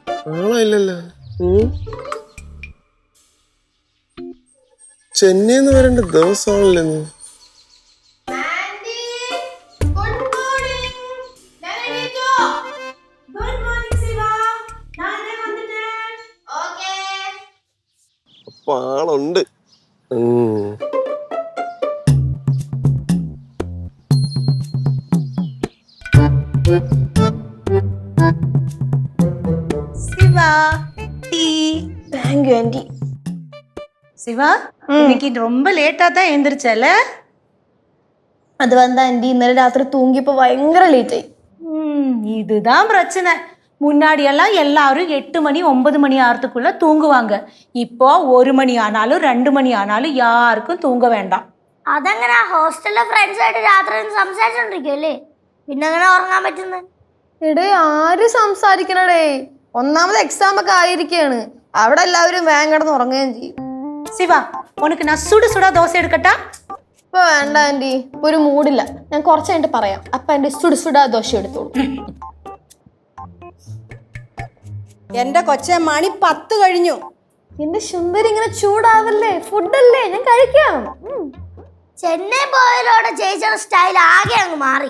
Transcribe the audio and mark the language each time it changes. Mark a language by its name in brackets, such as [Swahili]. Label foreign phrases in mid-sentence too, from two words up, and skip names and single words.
[Malayalam] ആളല്ലല്ലോ. ചെന്നൈന്ന് വരേണ്ട ദിവസമാണല്ലോ നീ. അപ്പൊ ആളുണ്ട്. [Tamil] சிவா, இன்னைக்கு ரொம்ப லேட்டா தான் எந்திரிச்சல? அது வந்து ஆண்டி [Malayalam] இന്നലെ രാത്രി തൂങ്ങിയപ്പോ ഭയങ്കര ലേറ്റ് ആയി. [Tamil] இதுதான் பிரச்சனை. முன்னாடி எல்லாம் எல்லாரும் 8 மணி 9 மணி ஆறதுக்குள்ள தூங்குவாங்க. இப்போ 1 மணி ஆனாலும் 2 மணி ஆனாலும் யாருக்கும் தூங்க வேண்டாம். [Malayalam] അതെങ്ങനെ ഹോസ്റ്റലിലെ ഫ്രണ്ട്സ് ആയിട്ട് രാത്രി സംസാരിച്ചോണ്ടിരിക്കുമല്ലേ, പിന്നെ അങ്ങനെ ഉറങ്ങാൻ പറ്റുന്നത്? എടേ ആര് സംസാരിക്കണടേ, ഒന്നാമത് എക്സാം ഒക്കെ ആയിരിക്കാണ്, അവിടെ എല്ലാവരും വേഗം കിടന്ന് ഉറങ്ങുകയും ചെയ്യും. [Tamil] சிவா, உனக்கு நான் சுடு சுடா தோசை எடுக்கட்டா? [Malayalam] ഇപ്പൊ വേണ്ട ആന്റി, ഇപ്പൊ ഒരു മൂഡില്ല, ഞാൻ കുറച്ച് കഴിഞ്ഞിട്ട് പറയാം. അപ്പൊ എന്റെ സുടുസുടാ ദോശ എടുത്തോളൂ. എന്റെ കൊച്ചെ മണി 10 കഴിഞ്ഞു. എന്റെ സുന്ദരി ഇങ്ങനെ ചൂടാവല്ലേ, ഫുഡല്ലേ, ഞാൻ കഴിക്കാം. ചെന്നൈ പോയതോടെ ചേച്ചിയുടെ സ്റ്റൈൽ ആകെ അങ്ങ് മാറി.